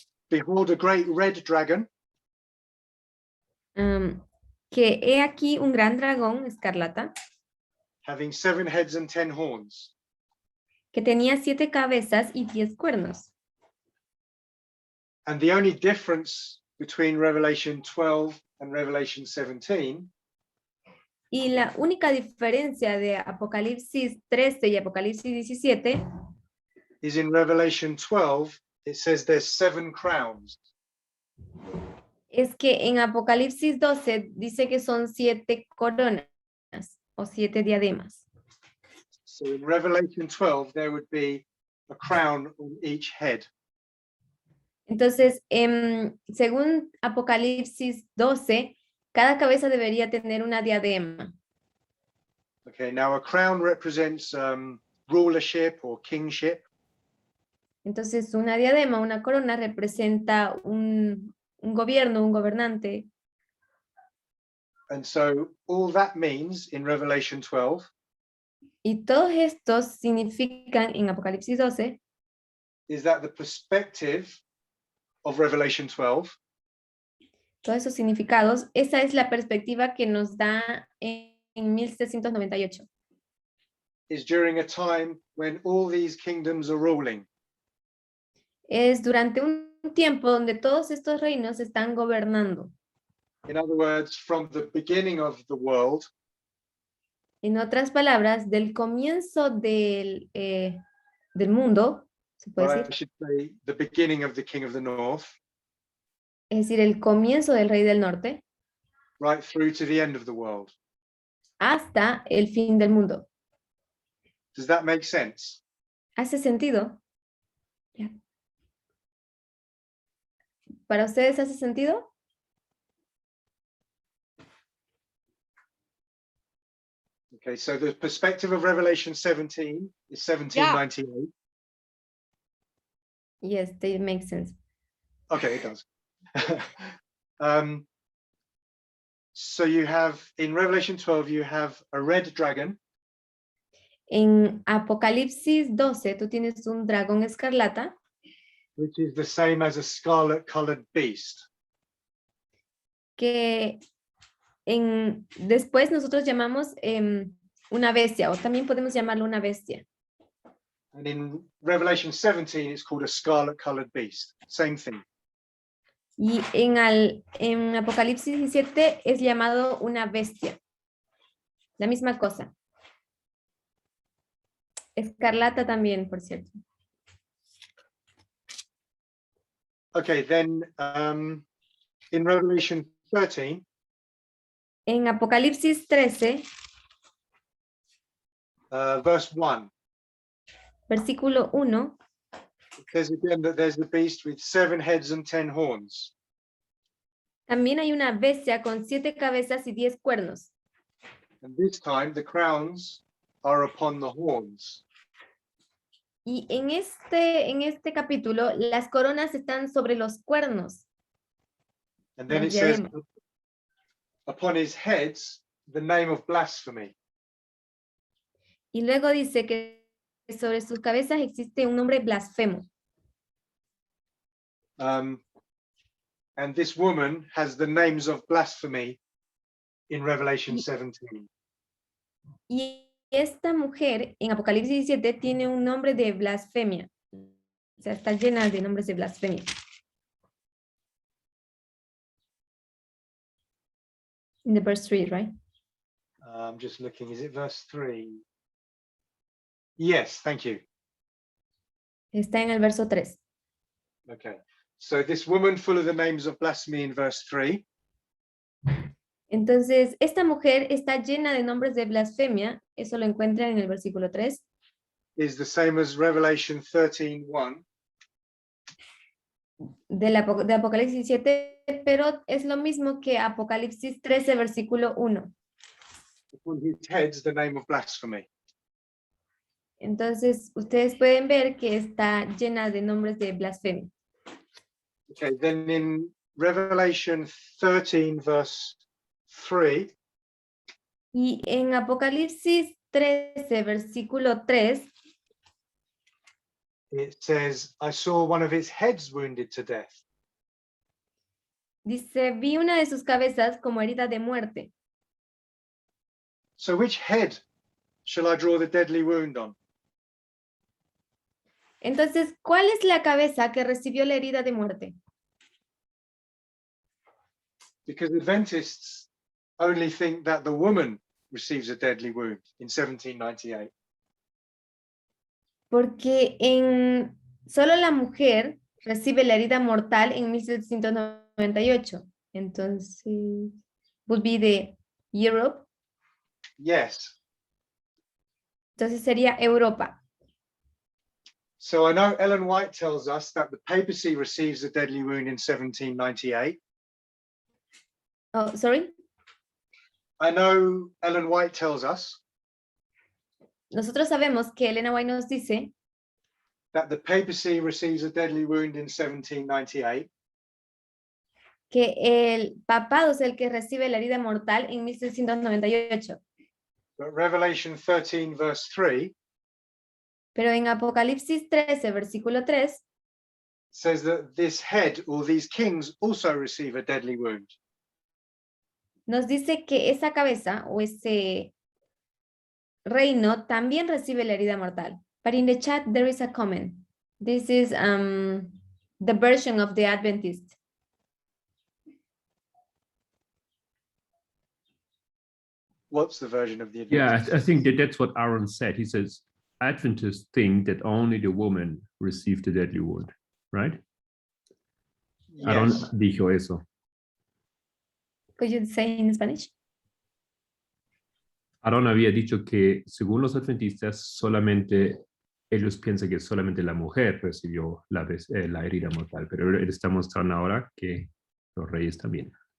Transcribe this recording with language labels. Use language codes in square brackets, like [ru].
[en] behold a great red dragon, [es] que he aquí un gran dragón escarlata, [en] having 7 heads and 10 horns. [es] que tenía 7 cabezas y 10 cuernos. [en] And the only difference between Revelation 12 and Revelation 17 [es] Y la única diferencia de Apocalipsis 13 y Apocalipsis 17 [en] is in Revelation 12, it says there's 7 crowns. [es] es que en Apocalipsis 12 dice que son 7 coronas o 7 diademas. [en] So in Revelation 12, there would be a crown on each head. [es] Entonces, según Apocalipsis 12, cada cabeza debería tener una diadema. [en] Okay, now a crown represents rulership or kingship. [es] Entonces, una diadema, una corona representa un gobierno, un gobernante. [en] And so all that means in Revelation 12 [es] Y todos estos significan en Apocalipsis 12 [en] is that the perspective of Revelation 12 [es] todos esos significados, esa es la perspectiva que nos da en 1798. [en] is during a time when all these kingdoms are ruling. [es] Es durante un tiempo donde todos estos reinos están gobernando. [en] In other words, from the beginning of the world [es] En otras palabras, del comienzo del mundo, se puede [en] or I [es] decir, [en] should say the beginning of the king of the north, [es] es decir, el comienzo del rey del norte, [en] right through to the end of the world. [es] hasta el fin del mundo. [en] Does that make sense? [es] ¿Hace sentido? Ya. ¿Para ustedes hace sentido? [en] Okay, so the perspective of Revelation 17 is 1798. Yes, they make sense. Okay, it does. So you have, in Revelation 12, you have a red dragon, [es] En Apocalipsis 12, tú tienes un dragón escarlata, [en] which is the same as a scarlet colored beast. [es] que después nosotros llamamos una bestia, o también podemos llamarlo una bestia. [en] And in Revelation 17, it's called a scarlet colored beast. Same thing. [es] Y en Apocalipsis 17 es llamado una bestia. La misma cosa. Escarlata también, por cierto. [en] Okay, then in Revelation 13, [es] En Apocalipsis 13, [en] verse 1, [es] versículo 1, [en] it says again that there's the beast with 7 heads and 10 horns. [es] también hay una bestia con 7 cabezas y 10 cuernos. [en] And this time the crowns are upon the horns. [es] Y en este capítulo, las coronas están sobre los cuernos. [en] And then it [es] Las [en] says, [es] diademas. [en] upon his heads, the name of blasphemy. [es] Y luego dice que sobre sus cabezas existe un nombre blasfemo. [en] And this woman has the names of blasphemy in Revelation 17. [es] Y esta mujer en Apocalipsis 17 tiene un nombre de blasfemia. O sea, está llena de nombres de blasfemia. [en] In the verse 3, right? I'm just looking, is it verse 3? Yes, thank you. [es] Está en el verso 3. [en] Okay, so this woman full of the names of blasphemy in verse 3 [es] Entonces, esta mujer está llena de nombres de blasfemia. Eso lo encuentran en el versículo 3. [en] is the same as Revelation 13:1. [es] De Apocalipsis 7, pero es lo mismo que Apocalipsis 13, versículo 1. [en] Upon his heads, the name of blasphemy. [es] Entonces, ustedes pueden ver que está llena de nombres de blasfemia. [en] Okay, then in Revelation 13, verse 3, [es] Y en Apocalipsis 13, versículo 3, [en] it says, I saw one of his heads wounded to death. [es] dice, vi una de sus cabezas como herida de muerte. [en] So which head shall I draw the deadly wound on? [es] Entonces, ¿cuál es la cabeza que recibió la herida de muerte? [en] Because Adventists only think that the woman receives a deadly wound in 1798. [es] Porque solo la mujer recibe la herida mortal en 1798. [en] Entonces, would be the Europe. Yes. [es] Entonces sería Europa. [en] So I know Ellen White tells us that the papacy receives a deadly wound in 1798. Oh, sorry. I know Ellen White tells us [es] Nosotros sabemos que Elena White nos dice [en] that the papacy receives a deadly wound in 1798. [es] que el papado es el que recibe la herida mortal en 1698. [en] But Revelation 13 verse 3 [es] Pero en Apocalipsis 13, versículo 3, [en] says that this head or these kings also receive a deadly wound. [es] nos dice que esa cabeza o ese reino también recibe la herida mortal. [en] But in the chat there is a comment. This is the version of the Adventist. What's the version of the Yeah, Adventist? I think that's what Aaron said. He says, Adventists think that only the woman received the deadly wound, right? Aaron Yes. [es] dijo eso. [en] Could you say in Spanish? [es] Aaron había dicho que según los adventistas solamente ellos piensan que solamente la mujer recibió la herida mortal, pero él está mostrando ahora que los reyes también.